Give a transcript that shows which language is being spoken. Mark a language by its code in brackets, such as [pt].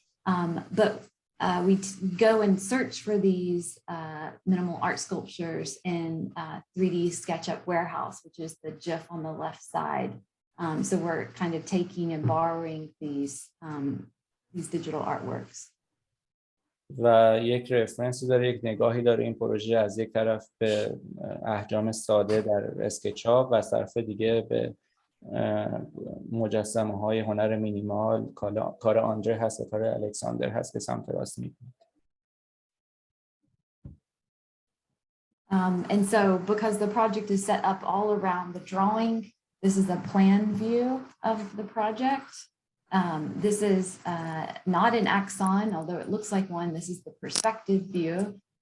[en] But we go and search for these minimal art sculptures in 3D SketchUp Warehouse, which is the GIF on the left side. So we're kind of taking and borrowing these digital artworks. [fa] و یک رفرنسی داره، یک نگاهی داره این پروژه، از یک طرف به احجام ساده در اسکچاپ و از طرف دیگه به مجسمه های هنر مینیمال، کار آندره هست و کار الکساندر هست که سمت راست می‌بینید. [en] And so because the project is set up all around the drawing, this is a plan view of the project. This is not an axon, although it looks like one. This is the perspective view.